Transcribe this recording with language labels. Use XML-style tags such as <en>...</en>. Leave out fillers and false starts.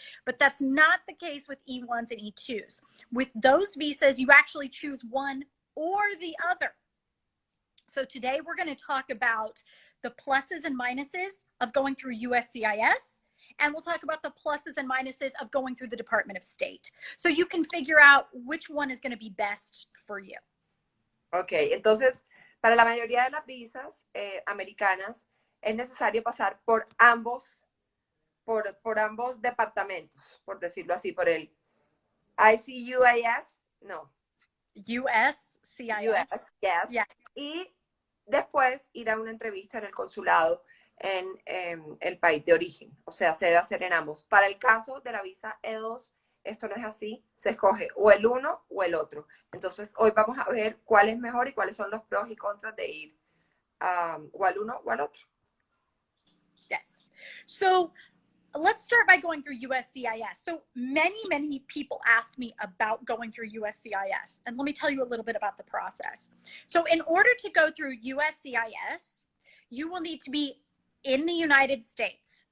<en>But that's not the case with E1s and E2s. With those visas, you actually choose one or the other. So today we're going to talk about the pluses and minuses of going through USCIS. And we'll talk about the pluses and minuses of going through the Department of State. So you can figure out which one is going to be best for you.</en> <es>Ok, entonces, para la mayoría de las visas americanas, es necesario pasar por ambos departamentos, por decirlo así, por el ICUIS, no.</es> <en>USCIS. Yes. Yeah.</en> <es>Y después ir a una entrevista en el consulado en el país de origen, o sea, se debe hacer en ambos. Para el caso de la visa E2, esto no es así, se escoge o el uno o el otro. Entonces, hoy vamos a ver cuál es mejor y cuáles son los pros y contras de ir o al uno o al otro.</es> <en>Yes. So, let's start by going through USCIS. So, many people ask me about going through USCIS, and let me tell you a little bit about the process. So, in order to go through USCIS, you will need to be in the United States.</en>